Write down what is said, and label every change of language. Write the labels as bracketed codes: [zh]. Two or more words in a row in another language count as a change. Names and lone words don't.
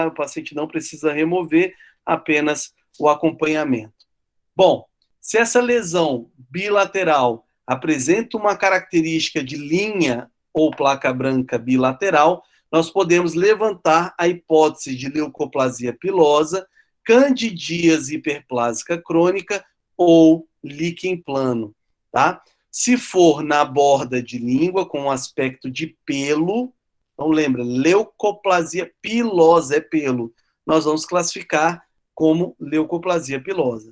[pt] O paciente não precisa remover, apenas o acompanhamento. Bom, se essa lesão bilateral apresenta uma característica de linha ou placa branca bilateral, nós podemos levantar a hipótese de leucoplasia pilosa, candidíase hiperplásica crônica ou líquen plano, tá? Se for na borda de língua, com um aspecto de pelo, então lembra, leucoplasia pilosa é pelo, nós vamos classificar como leucoplasia pilosa.